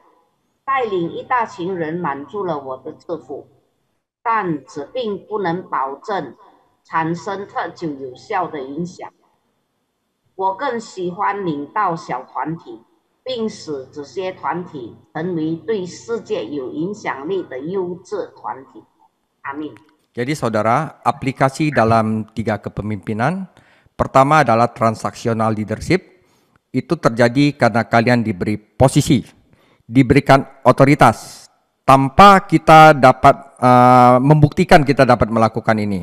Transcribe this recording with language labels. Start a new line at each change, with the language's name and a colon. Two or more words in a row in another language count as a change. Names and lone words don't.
Chinese: 带领一大群人满足了我的致富，但这并不能保证产生特久有效的影响。我更喜欢领导小团体，并使这些团体成为对世界有影响力的优质团体。Amin.
Indonesian: Jadi saudara, aplikasi dalam 3 kepemimpinan, pertama adalah transaksional leadership, itu terjadi karena kalian diberi posisi, diberikan otoritas, tanpa kita dapat membuktikan kita dapat melakukan ini.